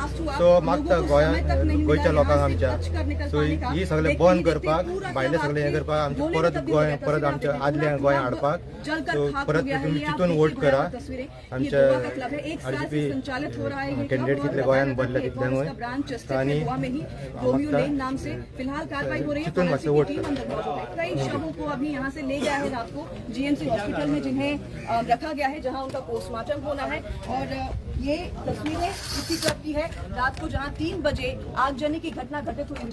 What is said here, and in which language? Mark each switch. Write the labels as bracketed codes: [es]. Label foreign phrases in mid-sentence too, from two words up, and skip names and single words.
[kok] सो मागता गोंयच्या लोकांक आमच्या सो ही सगळें बंद करपाक भायलें सगळें हें करपाक आमचें परत आमच्या आदल्या गोंया हाडपाक. सो परत तुमी चिंतून वोट करा आमच्या RGP कॅन्डिडेट कितले गोंयान बदले तितल्यांक आनी चिंतून मातशें वोट करा. [hi] को GMC हॉस्पिटल में जिन्हें रखा गया है जहां उनका पोस्टमार्टम होना है. और ये तस्वीरें इसी क्लब की है रात को जहां 3 बजे आगजनी की घटना घटित हुई.